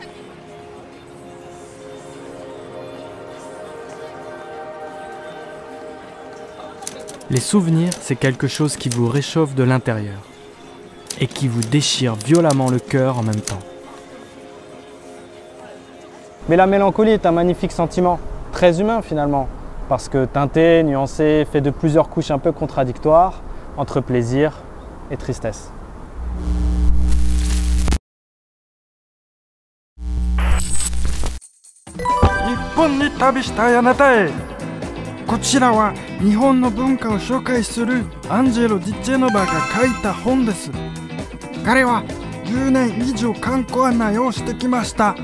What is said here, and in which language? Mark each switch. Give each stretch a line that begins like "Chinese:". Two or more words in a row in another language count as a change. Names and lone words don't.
French: Les souvenirs, c'est quelque chose qui vous réchauffe de l'intérieur et qui vous déchire violemment le cœur en même temps. Mais la mélancolie est un magnifique sentiment, très humain finalement, parce que teinté, nuancé, fait de plusieurs couches un peu contradictoires entre plaisir et tristesse.
Japanese: Nipponに旅したいあなたへ。こちらは日本の文化を紹介するアンジェロ・ディチェノバが書いた本です。彼は10年以上観光案内をしてきました。